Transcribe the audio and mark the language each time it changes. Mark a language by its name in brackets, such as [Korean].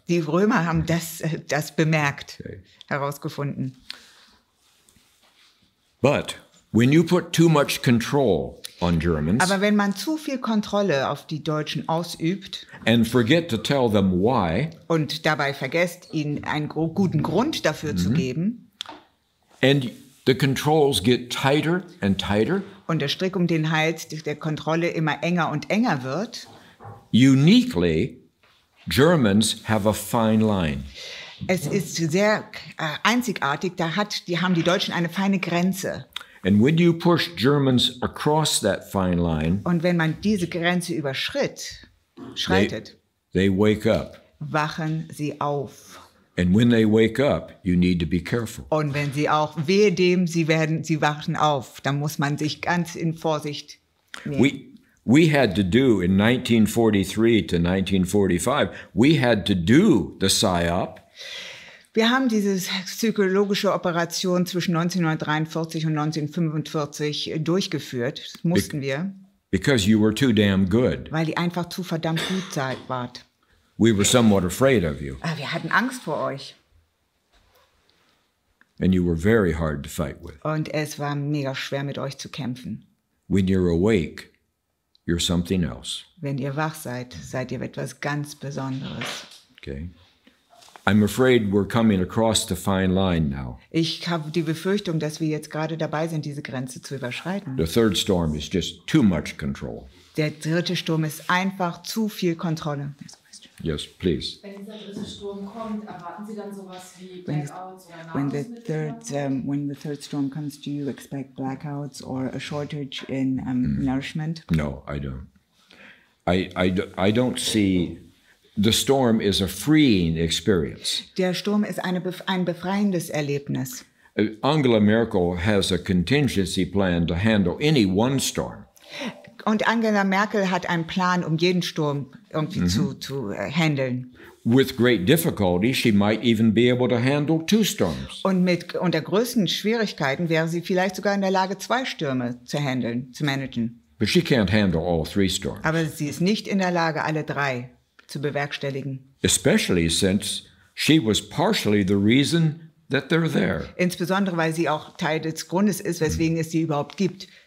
[German] Die Römer haben das bemerkt, [English] Okay. [German] herausgefunden. [English] But when you put too much control on Germans [German] Aber wenn man zu viel Kontrolle auf die Deutschen ausübt [English] and forget to tell them why, [German] und dabei vergesst, ihnen einen guten Grund dafür zu geben [English] and the controls get tighter and tighter, [German] und der Strick um den Hals der Kontrolle immer enger und enger wird, [English] uniquely, Germans have a fine line. [German] es ist sehr einzigartig, die haben die Deutschen eine feine Grenze. [English] And when you push Germans across that fine line, [German] Und wenn man diese Grenze schreitet, [English] they wake up. [German] wachen sie auf. [English] And when they wake up, you need to be careful. [German] Und wenn sie auch, wehe dem, sie wachen auf, dann muss man sich ganz in Vorsicht nehmen. [English] We had to do in 1943 to 1945, we had to do the PSYOP. [German] Wir haben diese psychologische Operation zwischen 1943 und 1945 durchgeführt. Das mussten wir. [English] Because you were too damn good. [German] Weil ihr einfach zu verdammt gut wart. [English] We were somewhat afraid of you. [German] Wir hatten Angst vor euch. [English] And you were very hard to fight with. [German] Und es war mega schwer, mit euch zu kämpfen. [English] When you're awake, you're something else. [German] Wenn ihr wach seid, seid ihr etwas ganz Besonderes. [English] Okay? I'm afraid we're coming across the fine line now. [German] Ich habe die Befürchtung, dass wir jetzt gerade dabei sind, diese Grenze zu überschreiten. [English] The third storm is just too much control. [German] Der dritte Sturm ist einfach zu viel Kontrolle. [English] Yes, please. [German] Wenn dieser dritte Sturm kommt, erwarten Sie dann sowas wie Blackouts oder [English] When [German] Nahrungsmittel? [English] the third storm comes, do you expect blackouts or a shortage in nourishment? No, I don't. I don't see. The storm is a freeing experience. [German] Der Sturm ist ein befreiendes Erlebnis. [English] Angela Merkel has a contingency plan to handle any one storm. [German] Und Angela Merkel hat einen Plan, um jeden Sturm irgendwie zu handeln. [English] With great difficulty, she might even be able to handle two storms. [German] Und unter größten Schwierigkeiten wäre sie vielleicht sogar in der Lage, 2 Stürme zu managen. [English] But she can't handle all 3 storms. [German] Aber sie ist nicht in der Lage, alle 3 zu bewerkstelligen. [English] Especially since she was partially the reason that they're there. [German] Insbesondere, weil sie auch Teil des Grundes ist, weswegen es sie überhaupt gibt.